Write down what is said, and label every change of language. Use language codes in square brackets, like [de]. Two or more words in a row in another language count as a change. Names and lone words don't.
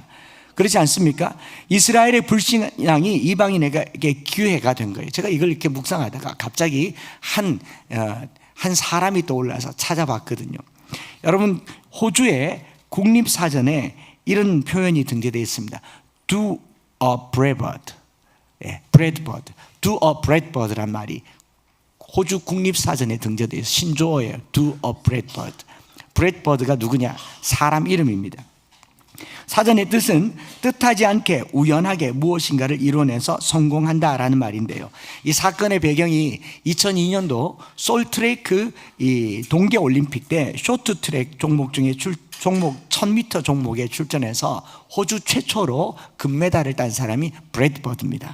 [ko] 그렇지 않습니까? 이스라엘의 불신앙이 이방인에게 기회가 된 거예요. 제가 이걸 이렇게 묵상하다가 갑자기 한 사람이 떠올라서 찾아봤거든요. 여러분, 호주의 국립사전에 이런 표현이 등재되어 있습니다. [en] Do a breadbird. breadbird. Do a breadbird [ko] 란 말이 호주 국립사전에 등재되어 있어요. 신조어예요. [en] Do a breadbird. [ko] breadbird가 누구냐? 사람 이름입니다. 사전의 뜻은 뜻하지 않게 우연하게 무엇인가를 이뤄내서 성공한다라는 말인데요, 이 사건의 배경이 2002년도 솔트레이크 이 동계올림픽 때 쇼트트랙 종목 중에 종목 1000m 종목에 출전해서 호주 최초로 금메달을 딴 사람이 브래드버드입니다.